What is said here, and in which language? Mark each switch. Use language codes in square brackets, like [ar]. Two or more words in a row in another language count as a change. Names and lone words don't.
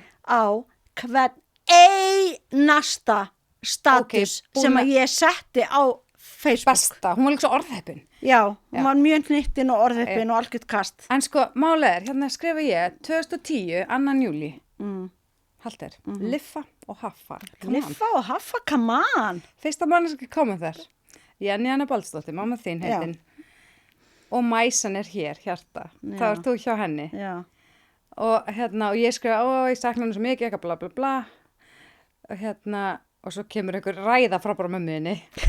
[is] á hvern einasta status Ok, búin sem að- að ég setti á Facebook. besta, hún var líka svo orðheppin. Já, Já. hún var mjög hnittin og orðheppin og algjört kast. En sko, málið er, hérna skrifa ég 2010, 2. júli, haldir, Liffa og Haffa. [en] Come on. [is] Liffa og Haffa, [en] come on. [is] Fyrsta manneski komið þar. Jenny Anna Baldsdóttir, mamma þín heitin. Og Mæsan er hér, hjarta. Já. Það er þú hjá henni. Já, Og hérna, og ég skrifa, ég sakna henni svo mikið, eitthvað bla bla bla. Og hérna, og svo kemur einhver ræða frá bara mömmuðinni.